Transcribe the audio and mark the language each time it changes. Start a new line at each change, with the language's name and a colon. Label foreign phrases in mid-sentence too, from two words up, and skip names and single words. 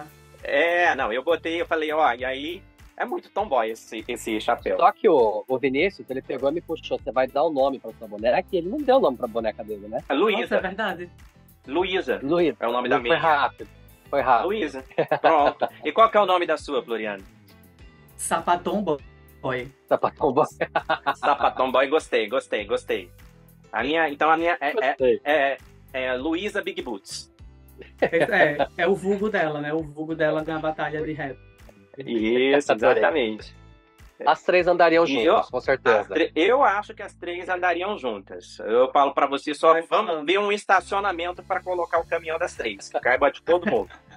Portuguese: Não, eu botei, eu falei, ó, e aí é muito tomboy esse chapéu. Só que o Vinícius, ele pegou e me puxou. Você vai dar o nome pra sua boneca? E ele não deu o nome pra boneca dele, né? A Nossa, é Luísa, verdade. Luísa, Luiz. é o nome da Foi minha. rápido. Foi rápido. Luísa, pronto. E qual que é o nome da sua, Floriano? Sapatom Boy. boy. Sapatão boy. Sapatão Boy, gostei. Então a minha Gostei. é Luísa Big Boots. É o vulgo dela, né? O vulgo dela na batalha de rap. Isso, Adorei. exatamente. As três andariam E juntas, com certeza. Eu acho que as três andariam juntas. Eu falo pra você, só vamos ver um estacionamento pra colocar o caminhão das três, que caiba de todo mundo.